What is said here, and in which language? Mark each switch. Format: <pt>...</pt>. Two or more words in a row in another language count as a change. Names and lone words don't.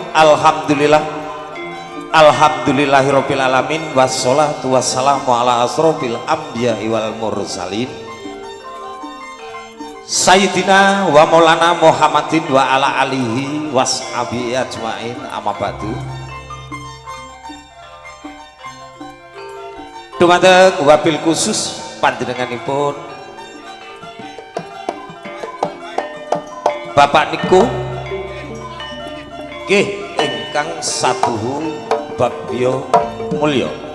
<ar>الحمد لله رب العالمين والصلاة والسلام على أشرف الأنبياء والمرسلين سيدنا ومولانا محمد وعلى آله وأصحابه أجمعين، أما بعد.</ar> <jv>Dumateng</jv> <ar>وبالخصوص</ar> <jv>panjenenganipun Bapak niku nggih ingkang satuhu Bagyo Mulya.</jv>